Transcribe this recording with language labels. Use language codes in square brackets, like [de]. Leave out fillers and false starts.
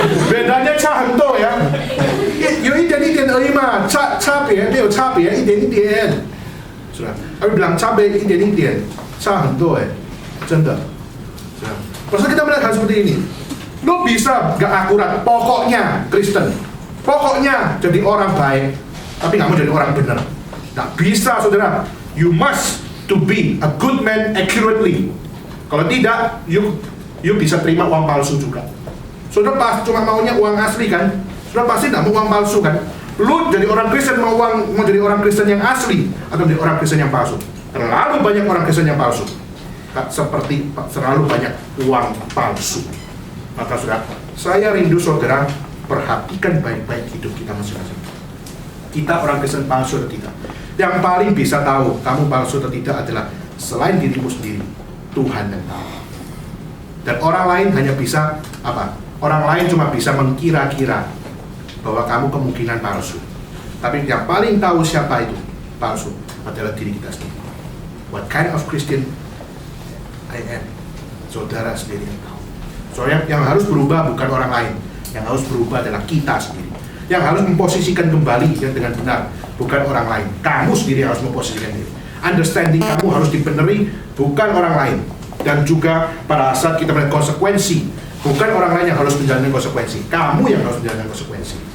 [zh] Bedanya 差很多呀，有一点而已嘛，差别没有差别，一点一点，是吧？ [id] Tapi bilang [zh] 差别一点一点，差很多真的，是吧？ [id] Masa kita melihat seperti ini, lu bisa gak akurat, pokoknya Kristen, pokoknya jadi orang baik, tapi gak mau jadi orang benar. Nah bisa saudara, [en] you must to be a good man accurately. [id] Kalau tidak, you bisa terima uang palsu juga. Saudara pasti cuma maunya uang asli kan? Saudara pasti tidak mau uang palsu kan? Lu jadi orang Kristen mau jadi orang Kristen yang asli atau jadi orang Kristen yang palsu? Terlalu banyak orang Kristen yang palsu. Seperti terlalu banyak uang palsu. Maka saudara, saya rindu saudara perhatikan baik-baik hidup kita masing-masing. Kita orang Kristen palsu atau tidak? Yang paling bisa tahu kamu palsu atau tidak adalah selain dirimu sendiri, Tuhan yang tahu. Dan orang lain hanya bisa apa? Orang lain cuma bisa mengkira-kira bahwa kamu kemungkinan palsu. Tapi yang paling tahu siapa itu palsu adalah diri kita sendiri. [en] What kind of Christian I am? [id] Saudara sendiri yang tahu. Soalnya yang harus berubah bukan orang lain. Yang harus berubah adalah kita sendiri. Yang harus memposisikan kembali dengan benar bukan orang lain. Kamu sendiri harus memposisikan diri. Understanding kamu harus dibenerin bukan orang lain. Dan juga pada saat kita melihat konsekuensi, bukan orang lain yang harus menjalani konsekuensi, kamu yang harus menjalani konsekuensi.